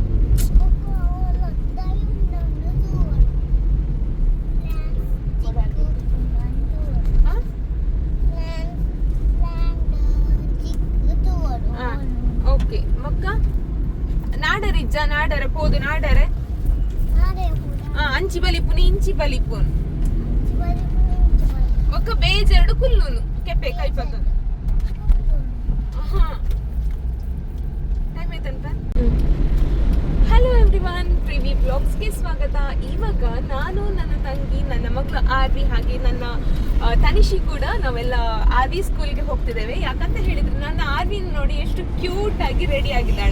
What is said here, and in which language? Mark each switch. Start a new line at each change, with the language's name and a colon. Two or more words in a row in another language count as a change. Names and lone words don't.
Tulu: ಓಕೆ ಮಕ್ಕ ನಾಡರೆ ಪೋದು ನಾಡರೆ ಅಂಚಿ ಬಲಿಪುನ್ ಇಂಚಿ ಬಲಿಪುನ್ ಒಕ್ಕ ಬೇಜೆರಡು ಕುಲ್ಲುನು ಕೆಪ್ಪೆ ಕೈಪಕ್ಕ.
Kannada: ಟೈಮ್ ಆಯ್ತಂತ.
English: Hello everyone,
Kannada: ಪ್ರಿವಿ ಬ್ಲಾಗ್ಸ್ಗೆ ಸ್ವಾಗತ. ಇವಾಗ ನಾನು, ನನ್ನ ತಂಗಿ, ನನ್ನ ಮಗಳು ಆರ್ವಿ ಹಾಗೆ ನನ್ನ ತನಿಷಿ ಕೂಡ ನಾವೆಲ್ಲ ಆರ್ವಿ ಸ್ಕೂಲ್ಗೆ ಹೋಗ್ತಿದ್ದೇವೆ. ಯಾಕಂತ ಹೇಳಿದ್ರೆ ನನ್ನ ಆರ್ವಿ ನೋಡಿ ಎಷ್ಟು ಕ್ಯೂಟ್ ಆಗಿ ರೆಡಿ ಆಗಿದ್ದಾಳೆ.